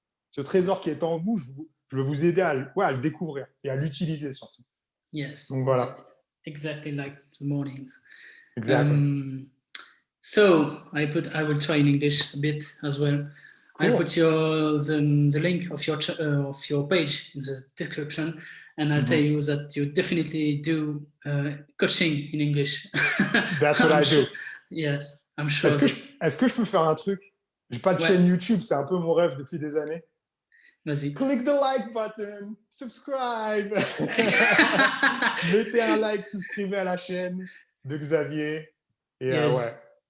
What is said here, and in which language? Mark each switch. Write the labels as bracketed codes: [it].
[fr] Ce trésor qui est en vous, je veux vous aider à le découvrir et à l'utiliser surtout. [en] Yes. [fr] Donc voilà. [en] Exactly like the mornings. Exactly. So I will try in English a bit as well. Cool. I'll put the link of your page in the description, and I'll tell you that you definitely do coaching in English. That's what I do. Yes, I'm sure. [fr] Est-ce que je peux faire un truc? J'ai pas de chaîne YouTube, c'est un peu mon rêve depuis des années. Vas-y. [en] Click the like button, subscribe. [fr] Mettez un like, souscrivez à la chaîne de Xavier. Et [en] yes.